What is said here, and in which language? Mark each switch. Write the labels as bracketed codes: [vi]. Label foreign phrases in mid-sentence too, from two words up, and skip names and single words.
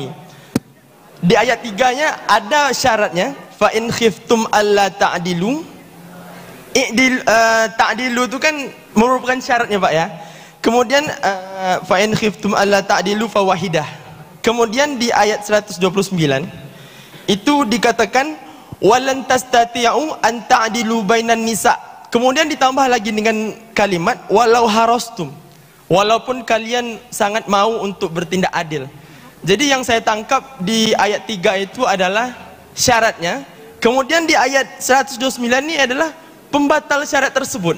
[id] Di ayat 3-nya ada syaratnya, [ar] فإن خفتم ألا تعدلوا. [id] Ta'dilu itu kan merupakan syaratnya, Pak ya. Kemudian [ar] فإن خفتم ألا تعدلوا فواحدة. [id] Kemudian di ayat 129 itu dikatakan [ar] ولن تستطيعوا أن تعدلوا بين النساء. [id] Kemudian ditambah lagi dengan kalimat [ar] ولو حرصتم. [id] Walaupun kalian sangat mau untuk bertindak adil. Jadi yang saya tangkap di ayat 3 itu adalah syaratnya. Kemudian di ayat 129 ini adalah pembatal syarat tersebut.